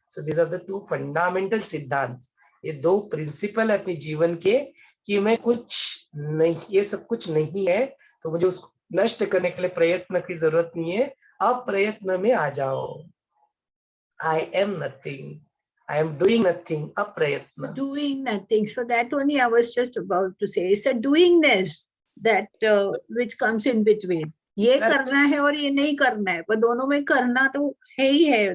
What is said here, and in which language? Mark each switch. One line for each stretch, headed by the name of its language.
English: so these are the two fundamental
Hindi: सिद्धांत, ये दो प्रिंसिपल है अपने जीवन के, कि मैं कुछ नहीं, ये सब कुछ नहीं है तो मुझे उसको नष्ट करने के लिए प्रयत्न की जरूरत नहीं है। आप प्रयत्न में आ जाओ।
English: I am nothing, I am doing nothing,
Hindi: अप्रयत्न।
English: Doing nothing. So that only I was just about to say. It's a doingness that which comes in between.
Hindi: ये करना है और ये नहीं करना है, पर दोनों में करना तो है ही है.